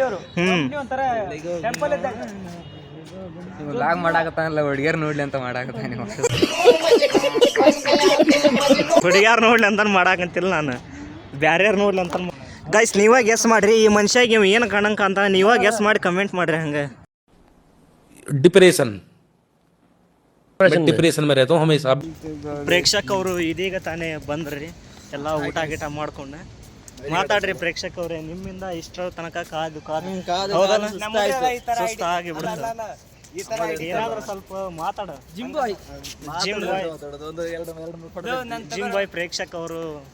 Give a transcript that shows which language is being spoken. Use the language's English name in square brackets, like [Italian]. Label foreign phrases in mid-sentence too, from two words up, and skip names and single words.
[Kannada] ಲಾಗ್ ಮಾಡಾಕತ್ತಾನಲ್ಲ ಹುಡುಗಿಯರ್ ನೋಡ್ಲಿ ಅಂತ ಮಾಡಾಕತ್ತಾನೆ. ಹುಡುಗ್ಯಾರು ನೋಡ್ಲಿ ಅಂತ ಮಾಡಾಕಂತಿಲ್ಲ ನಾನು, ಬ್ಯಾರ್ಯಾರು ನೋಡ್ಲಿ ಅಂತ. ಗೈಸ್ ನೀವಾಗ ಗೆಸ್ ಮಾಡ್ರಿ ಈ ಮನುಷ್ಯಾಗ ಇವ್ ಏನು ಕಾಣಂಕ ಅಂತ. ನೀವಾಗ ಗೆಸ್ ಮಾಡಿ ಕಮೆಂಟ್ ಮಾಡ್ರಿ. ಹಂಗೆ [Hindi] डिप्रेशन में रहता हूँ हमेशा. [Kannada] ಪ್ರೇಕ್ಷಕ ಅವರು ಇದೀಗ ತಾನೇ ಬಂದ್ರಿ. ಎಲ್ಲ ಊಟ ಗೀಟ ಮಾಡ್ಕೊಂಡು ಮಾತಾಡ್ರಿ ಪ್ರೇಕ್ಷಕ ಅವ್ರೆ. ನಿಮ್ಮಿಂದ ಇಷ್ಟರ ತನಕ ಕಾದು ಸುಸ್ತಾಗಿ ಬಿಡುತ್ತೆ. ಏನಾದ್ರೂ ಸ್ವಲ್ಪ ಮಾತಾಡ. [English] gym boy [Kannada] ಪ್ರೇಕ್ಷಕ ಅವರು.